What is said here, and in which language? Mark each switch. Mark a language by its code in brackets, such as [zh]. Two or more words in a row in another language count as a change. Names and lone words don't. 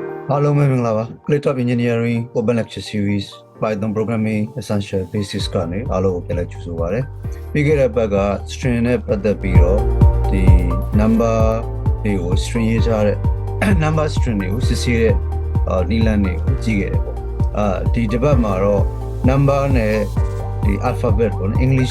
[en] Hello, Miminglawa. Click of Engineering Open Lecture Series Python Programming Essential Basics [my] ကနေအားလုံးကိုပြန်လည်ကြိုဆိုပါရစေ။ပြီးခဲ့တဲ့ဘက်က string နဲ့ပတ်သက်ပြီးတော့ဒီ number တွေကို string ရေးထား တဲ့ number string တွေကိုစစ်ဆေးတဲ့နည်းလမ်းတွေကိုကြည့်ခဲ့တယ်ပေါ့။ဒီတစ်ပတ်မှာတော့ number နဲ့ဒီ alphabet ပေါ့နော် English